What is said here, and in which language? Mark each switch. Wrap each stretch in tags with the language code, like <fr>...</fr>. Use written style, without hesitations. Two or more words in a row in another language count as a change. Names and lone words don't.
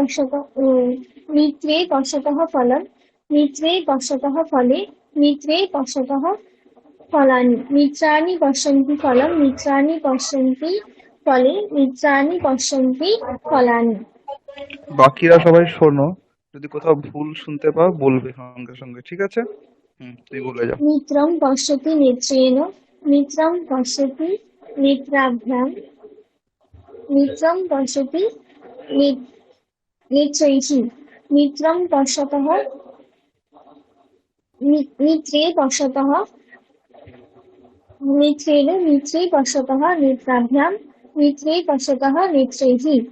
<sa>पश्यतः फलं मित्रे पश्यतः फले मित्रे पश्यतः फलानि मित्राणि पश्यन्ति फलं मित्राणि पश्यन्ति फले मित्राणि पश्यन्ति फलानि।</sa> <bn>বাকিরা সবাই শোনো, যদি কোথাও ভুল শুনতে পাও বলবে সঙ্গে সঙ্গে, ঠিক আছে? তুই বলে যাও।</bn> <sa>मित्रं पश्यति नेत्रेण मित्रं पश्यति नेत्राभ्यां मित्रं पश्यति नेत्रैः मित्रं पश्यतः मित्रे पश्यतः मित्रे पश्यतः नेत्राभ्यां मित्रे पश्यतः नेत्रैः</sa>